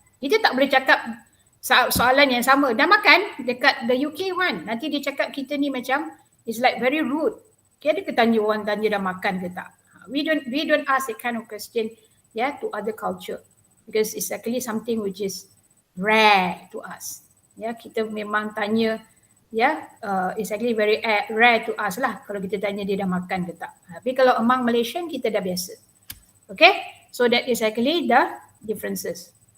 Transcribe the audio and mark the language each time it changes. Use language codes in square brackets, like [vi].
[ms] Kita tak boleh cakap soalan yang sama. Dah makan? Dekat [en] the UK one. [ms] Nanti dia cakap kita ni macam, [en] it's like very rude. [ms] Okay, ada ke tanya orang tanya dah makan ke tak? [en] We don't ask that kind of question, to other culture. Because it's actually something which is rare to us. [ms] Kita memang tanya, [en] it's actually very rare to us [ms] lah kalau kita tanya dia dah makan ke tak. Tapi kalau [en] among Malaysian, [ms] kita dah biasa. [en] Okay, so that is actually the differences.